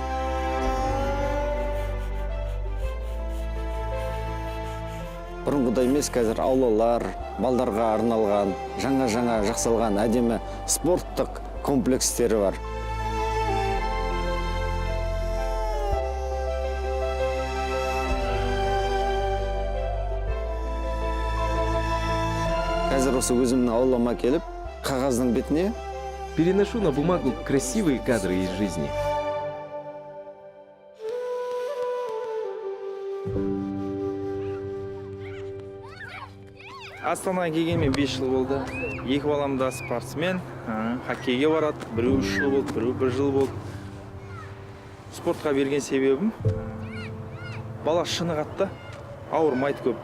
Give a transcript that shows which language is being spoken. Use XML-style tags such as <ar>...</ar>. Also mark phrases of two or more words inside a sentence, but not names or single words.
<kk>Бұрынғыдай емес, қазір аулалар, балдарға арналған, жаңа жақсалған әдемі спорттық комплекстері бар. Қазір осы өзімнің аулама келіп, қағаздың бетіне</kk> <ru>переношу на бумагу красивые кадры из жизни.</ru> <kk>Астанаға келгеніме 5 жыл болды. Екі балам да спортсмен, хоккейге барады. Біреу 3 жыл болды, біреу 1 жыл болды. Спортқа берген себебім бала шыны қатты, ауырмайды көп.</kk>